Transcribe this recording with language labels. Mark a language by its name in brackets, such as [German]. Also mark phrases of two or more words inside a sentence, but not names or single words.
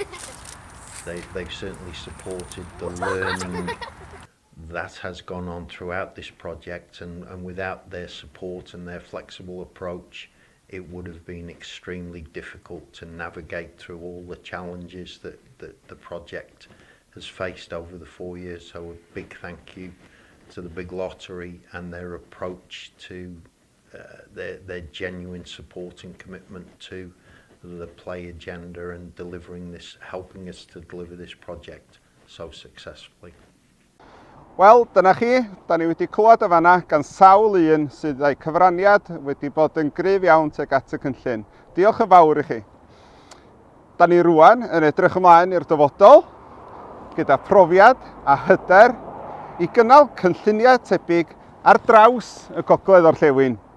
[English] They've certainly supported the learning that has gone on throughout this project, and without their support and their flexible approach, it would have been extremely difficult to navigate through all the challenges that the project has faced over the 4 years. So a big thank you to the big lottery and their approach to their genuine support and commitment to the play agenda and delivering this, helping us to deliver this project so successfully. [Welsh] Wel, dyna chi, da ni wedi clywed o fanna gan sawl un sydd â'i cyfraniad wedi bod yn gryf iawn tuag at y cynllun. Diolch yn fawr i chi. Da ni rwan yn edrych ymlaen i'r dyfodol, gyda profiad a hyder i gynnal cynlluniau tebyg ar draws y gogledd orllewin.